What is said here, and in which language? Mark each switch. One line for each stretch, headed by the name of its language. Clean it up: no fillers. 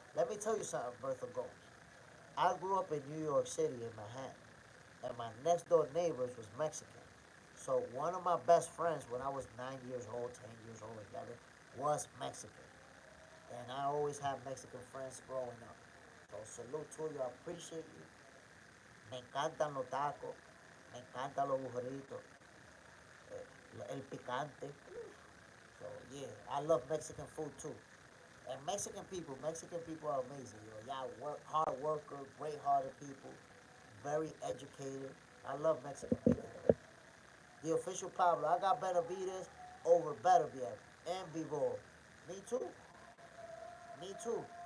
English: Let me tell you something, Bertha Gomes. I grew up in New York City in Manhattan, and my next door neighbors was Mexican. So one of my best friends when I was 9 years old, 10 years old, 11, was Mexican. And I always had Mexican friends growing up. So salute to you, I appreciate you.
Spanish: Me encantan los tacos, me encantan los burritos, el picante.
English: So yeah, I love Mexican food too. And Mexican people are amazing. Y'all hard worker, great hearted people, very educated. I love Mexican people. The official Pablo, I got Benavidez over Beterbiev and Bivol. Me too. Me too.